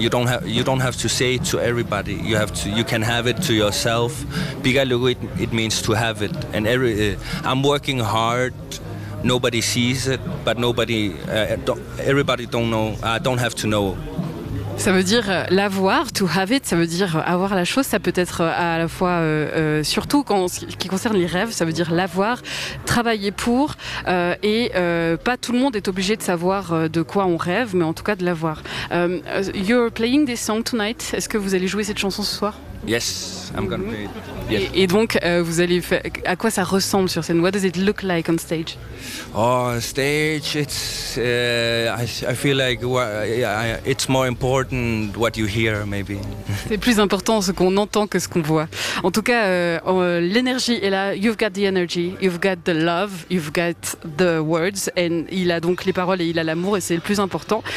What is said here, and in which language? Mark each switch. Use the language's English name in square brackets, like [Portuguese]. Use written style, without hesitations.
[English] You don't have to say it to everybody. You can have it to yourself. Pigalugu, it means to have it. And I'm working hard. Nobody sees it, but don't have to know. [French] Ça veut dire l'avoir, [English] to have it, [French] ça veut dire avoir la chose, ça peut être à la fois, surtout quand ce qui concerne les rêves, ça veut dire l'avoir, travailler pour, pas tout le monde est obligé de savoir de quoi on rêve, mais en tout cas de l'avoir. [English] You're playing this song tonight, [French] est-ce que vous allez jouer cette chanson ce soir? [English] Yes, I'm gonna play it. Yes. [French] Et donc, vous allez faire. À quoi ça ressemble sur scène? [English] What does it look like on stage? Oh, stage, it's. I feel like it's more important what you hear, maybe. [French] C'est plus important ce qu'on entend que ce qu'on voit. En tout cas, l'énergie est là. [English] You've got the energy, you've got the love, you've got the words. [French] And il a donc les paroles et il a l'amour et c'est le plus important.